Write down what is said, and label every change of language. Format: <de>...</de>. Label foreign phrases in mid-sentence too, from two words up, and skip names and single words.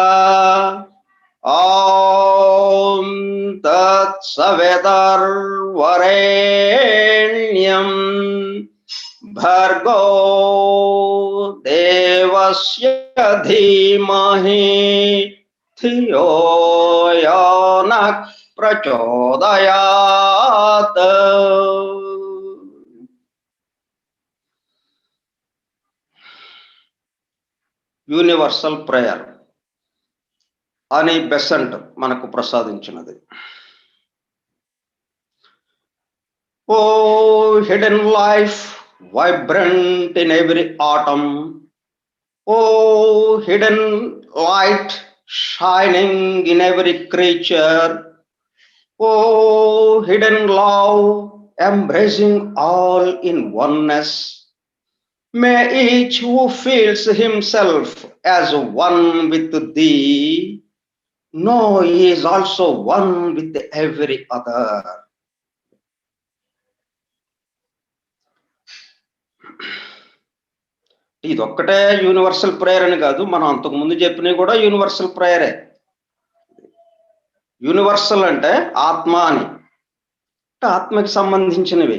<sa>ॐ तत्सवितुर्वरेण्यं भर्गो देवस्य धीमहि धियो यो नः प्रचोदयात्।</sa> <en>universal prayer</en> <te>అని బెసెంట్ మనకు ప్రసాదించినది.</te> <en>O hidden life vibrant in every atom, O hidden light shining in every creature, O hidden love embracing all in oneness. May each who feels himself as one with thee know he is also one with every other.</en> <te>ఇదొక్కటే</te> <en>universal prayer</en> <te>అని కాదు, మనం అంతకు ముందు చెప్పినవి కూడా</te> <en>universal prayer.</en> <te>యూనివర్సల్ అంటే ఆత్మ అని, ఆత్మకి సంబంధించినవి.</te>